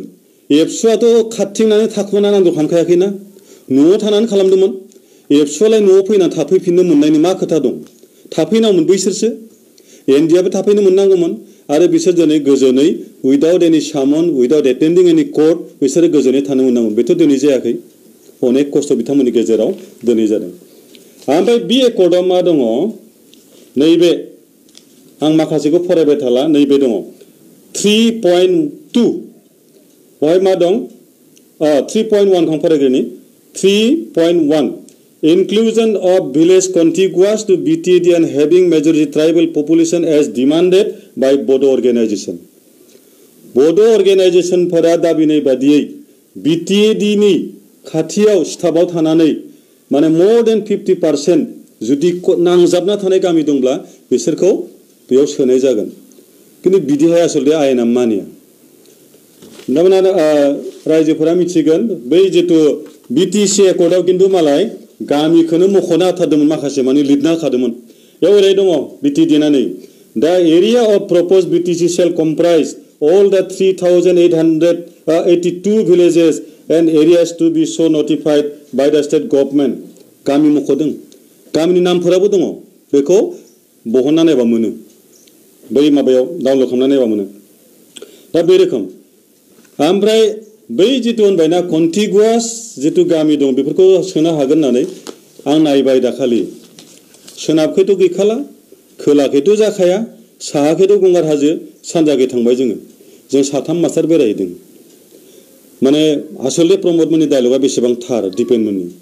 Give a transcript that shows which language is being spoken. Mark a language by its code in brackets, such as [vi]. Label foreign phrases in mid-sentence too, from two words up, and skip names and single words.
[brx] एबसुआथ' खारथिंनानै थाखुमाना नांगौ खालामखायाखैना न'आव थानानै खालामदोंमोन एबसुआलाय न'आव फैना थाफैफिननो मोननायनि मा खोथा दं थाफैनांगौमोन बैसोरसो एनडिआबो थाफैनो मोननांगौमोन आरो बिसोर दिनै गोजोनै [en] without any summon without attending any court [brx] बिसोरो गोजोनै थानो मोननांगौमोन बेथ' दिनै जायाखै अनेक खस्थ' बिथांमोननि गेजेराव दिनै जादों ओमफ्राय बे एकर्डआव मा दङ नैबे आं माखासेखौ फरायबाय थाला नैबे दङ [en] 3.2 [brx] बेवहाय मा दं 3.1 खौ फरायग्रोनि [en] 3.1 Inclusion of village contiguous to BTD and having majority tribal population as demanded by Bodo organization. [brx] Bodo organization फोरा दाबिनाय बादियै BTD नि खाथियाव स्टाफआव थानानै माने [en] more than 50% [brx] जुदि नांजाबना थानाय गामि दंब्ला बिसोरखौ बेयाव सोनाय जागोन किन्तु बिदिहाय आसलते आयेना मानिया नोंथांमोना रायजोफोरा मिथिगोन बै जितु BTC एकर्डआव किन्तु मालाय गामिखौनो मख'ना होथारदोंमोन माखासे माने लिरना होखादोंमोन बेयाव ओरै दङ BTD नानै दा [en] area of propose BTC shall comprise all the 3,882 villages and areas to be so notified by the state government [brx] गामि मख'दों गामिनि नामफोराबो दङ बेखौ बहनना नायबा मोनो बै माबायाव डाउनल'ड खालामना नायबा मोनो दा बे रोखोम ओमफ्राय बै जितु होनबायना कन्टिगुवास जितु गामि दं बेफोरखौ सोनो हागोन होननानै आं नायबाय दाखालि सोनाबखैथ' गैखाला खोलाखैथ' जाखाया साहाखैथ' गंगार हाजो सानजाखै थांबाय जों साथाम मास्टार बेरायहैदों माने आसलते प्रमोदमोननि डायलगा बेसेबां थार दिपेनमोननि